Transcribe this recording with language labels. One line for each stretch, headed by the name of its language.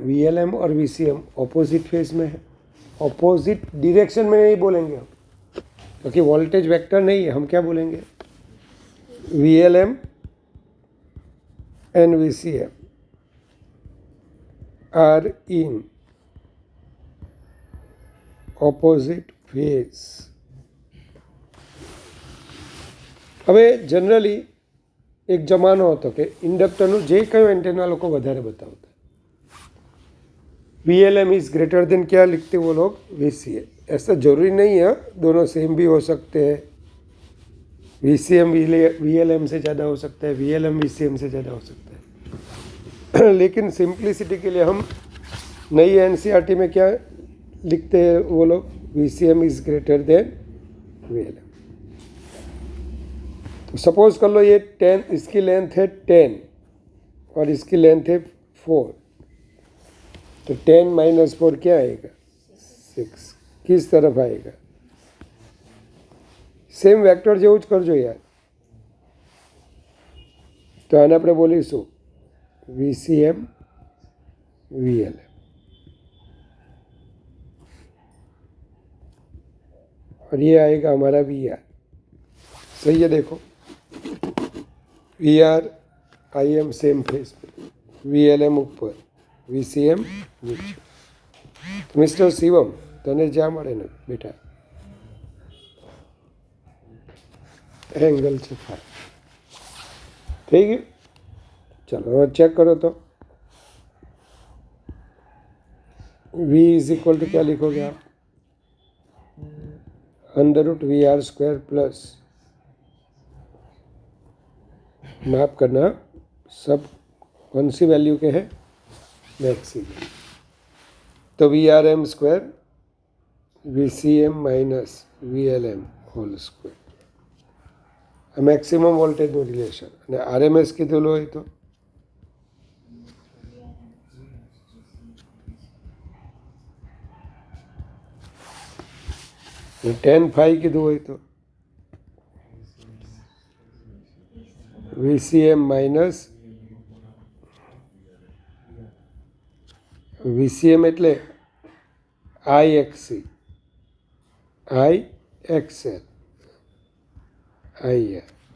Hindi: VLM और VCM opposite phase में है, ऑपोजिट डायरेक्शन में नहीं बोलेंगे हम, क्योंकि वोल्टेज वेक्टर नहीं है. हम क्या बोलेंगे?
English: VLM and VCM are in opposite phase.
Gujarati: હવે જનરલી એક જમાનો હતો કે ઇન્ડક્ટરનું જે કયું એન્ટેના લોકો વધારે બતાવતા.
English: VLM is greater than
Hindi: क्या लिखते वो लोग?
English: VCM.
Hindi: ऐसा जरूरी नहीं है, दोनों सेम भी हो सकते हैं. VCM VLM से ज़्यादा हो सकता है, VLM VCM से ज़्यादा हो सकता है. लेकिन सिंप्लिसिटी के लिए हम नई NCERT में क्या लिखते हैं वो लोग?
English: VCM is greater than VLM.
Hindi: तो सपोज कर लो ये 10, इसकी लेंथ है 10 और इसकी लेंथ है 4, तो 10 माइनस 4 क्या आएगा? 6. किस तरफ आएगा?
Gujarati: सेम वेक्टर जेવું જ કરજો યાર. તો આને આપણે બોલીશું VCM VLM.
Hindi: और ये आएगा हमारा VR. सही है? देखो VR IM सेम फेस पे, VLM ऊपर, VCM नीचे.
Gujarati: मिस्टर शिवम, तने ज्યાં મળે ને બેટા એંગલ છે 5. થઈ ગયું? ચલો હવે ચેક કરો તો.
Hindi: V इज इक्वल टू क्या लिखोगे आप? √VR² प्लस, माफ करना, सब कौन सी वैल्यू के है? मैक्सिमम. तो VRM² VCM minus VLM whole square.
Gujarati: Maximum वोल्टेजનું relation. અને RMS કીધેલું હોય તો tan phi કીધું હોય તો VCM માઇનસ VCM એટલે IXC, IXL, IR.